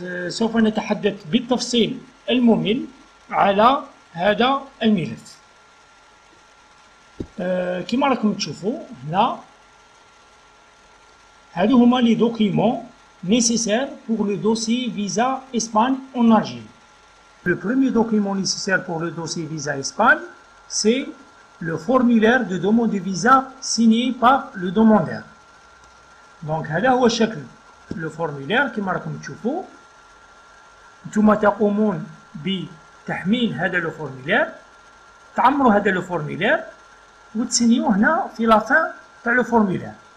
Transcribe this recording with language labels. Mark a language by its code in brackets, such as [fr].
[ar] سوف نتحدث بالتفصيل الممل على هذا الملف. كما راكم تشوفوا هنا، هادو هما لي دوكيمون [fr] nécessaires pour le dossier visa Espagne en Algérie. Le premier document nécessaire pour le dossier visa Espagne, c'est le formulaire de demande de visa signé par le demandeur. [ar] Donc هذا هو الشكل لو فورمولير كما راكم تشوفوا. نتوما تقومون بتحميل هذا لو فورمولير، تعمروا هذا لو فورمولير وتسينيوه هنا في لافان تاع لو فورمولير.